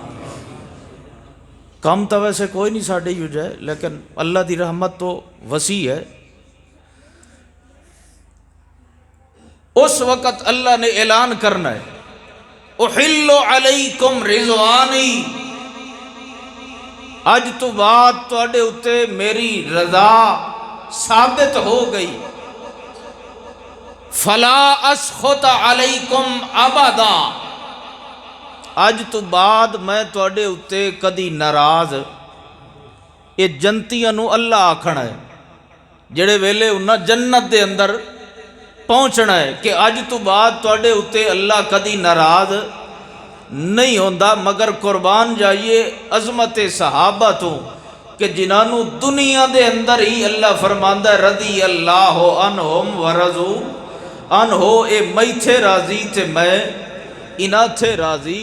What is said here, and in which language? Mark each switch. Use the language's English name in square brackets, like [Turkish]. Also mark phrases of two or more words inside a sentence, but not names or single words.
[Punjabi] کم تو ویسے کوئی نہیں ساڈے ہی ہو جائے، لیکن اللہ دی رحمت تو وسیع ہے۔ اس وقت اللہ نے اعلان کرنا ہے [Arabic] احل علیکم رضوانی، [Punjabi] اج تو بعد تواڈے اتے میری رضا ثابت ہو گئی، [Arabic] فلا اسخط علیکم ابدا، [Punjabi] اج تو بعد میں تواڈے اتے کدی ناراض۔ یہ جنتیاں نو اللہ آکھنا ہے جڑے ویلے انہاں جنت دے اندر پہنچنا ہے کہ اج تو بعد تواڈے اتے اللہ کدی ناراض نہیں ہوندا، مگر قربان جائیے عظمت صحابہ تو کہ جنہوں دنیا دے اندر ہی اللہ فرماندہ ہے [Arabic] رضی اللہ عنہم ورضوا عنہ، [Punjabi] اے میں تھے راضی تے میں انہاں تھے راضی۔